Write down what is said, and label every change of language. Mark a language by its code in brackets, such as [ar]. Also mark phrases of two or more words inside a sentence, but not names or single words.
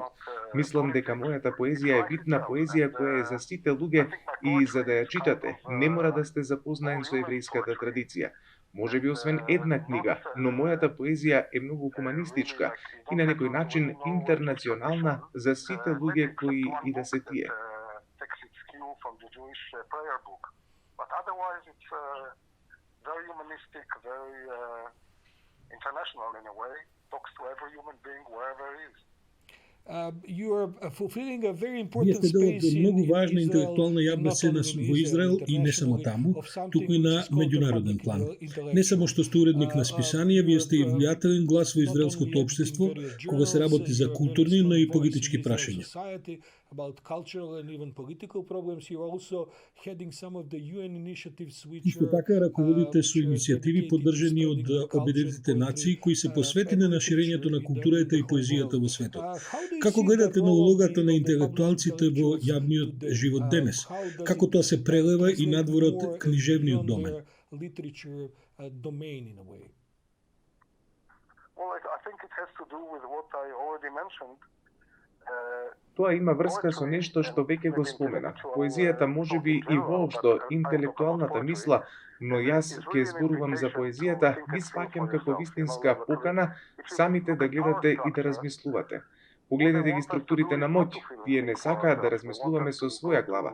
[mk] Мислам дека мојата поезија е вид на поезија која е за сите луѓе и за да ја читате, не мора да сте запознаени со еврејската традиција. Можеби освен една книга, но мојата поезија е многу хуманистичка и на некој начин интернационална за сите луѓе кои и да се тие. [en] But otherwise it's very humanistic, very international in a way, talks to every human being wherever he is. You are fulfilling a very [mk] Вие [en] important [mk] сте дел од [en] space [mk] многу [en] in [mk] важна [en] Israel, [mk] интелектуална [en] and [mk] јавна [en] not [mk] сцена [en] only in [mk] во [en] Israel, [mk] Израел и не само [en] internationally, [mk] таму, [en] of something [mk] туку и [en] which [mk] на [en] is called the [mk] меѓународен [en] public [mk] план. [en] intellectual. [mk] Не само што сте уредник на списанија, вие сте и влијателен глас во [en] not only [mk] израелското [en] editing [mk] општество, [en] various [mk] кога се [en] journals, [mk] работи за [en] you're a very [mk] културни, но [en] strong [mk] и [en] voice [mk] политички [en] in Israel [mk] прашања. [en] society about cultural and even political problems. You're also heading some of the UN initiatives which [mk] Исто [en] are [mk] така раководите со [en] which are [mk] иницијативи [en] dedicated to [mk] поддржани од [en] studying the culture and [mk] Обединетите [en] poetry, [mk] нации кои се посветени [en] and [mk] на ширењето [en] literature [mk] на [en] in [mk] културата [en] the [mk] и [en] whole [mk] поезијата [en] world. [mk] во светот. [en] How do you [mk] Како [en] see the [mk] гледате на [en] role of [mk] улогата на [en] the public [mk] интелектуалците во [en] intellectuals [mk] јавниот [en] today? [mk] живот денес? [en] How does [mk] Како [en] it [mk] тоа се прелева и [en] translate [mk] надвор од [en] more [mk] книжевниот [en] beyond [mk] домен? [en] their literature domain in a way? Well, I think it has to do with what I already mentioned. [mk] Тоа има врска со нешто што веќе го споменав. Поезијата можеби и воопшто интелектуалната мисла, но јас ќе зборувам за поезијата, ги сваќам како вистинска покана самите да гледате и да размислувате. Погледнете ги структурите на моќ. Тие не сакаат да размислуваме со своја глава.